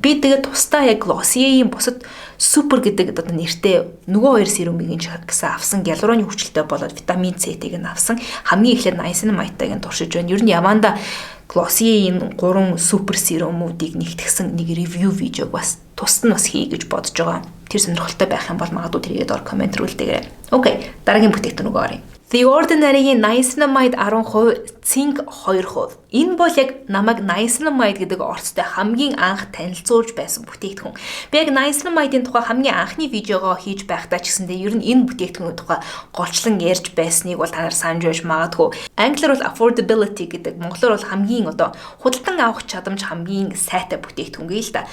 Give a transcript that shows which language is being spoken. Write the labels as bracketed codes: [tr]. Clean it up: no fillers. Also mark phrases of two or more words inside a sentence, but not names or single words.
[mn] Би тэгээд тусдаа яг Glossier-ийн бусад супер гэдэг одоо нэртэй нөгөө хоёр серумыг гэсэн авсан гиалуроны хүчилтэй болоод витамин C-ийг нь авсан. Хамгийн эхлээд niacinamide-ыг нь туршиж байна. Ер нь яванда Glossier-ийн 3 супер серумуудыг нэгтгэсэн нэг ревю видеог бас тусад нь бас хий гэж бодож байгаа. Тэр сонирхолтой байх юм бол магадгүй тэрийгээ доор комент рүү илгээгээрэй. Окей, дараагийн бүтээгдэхүүн рүү оръё. The Ordinary-ийн niacinamide 10%, zinc 2%. Энэ бол яг намайг niacinamide гэдэг орцтой хамгийн анх танилцуулж байсан бүтээгдэхүүн. Би яг niacinamide-ийн тухай хамгийн анхны видеогоо хийж байхдаа ч гэсэндээ ер нь энэ бүтээгдэхүүний тухай голчлон ярьж байсныг бол та нар санаж байж магадгүй. Англиар бол affordability гэдэг, монголоор бол хамгийн одоо худалдан авах чадамж хамгийн сайтай бүтээгдэхүүн гээл та.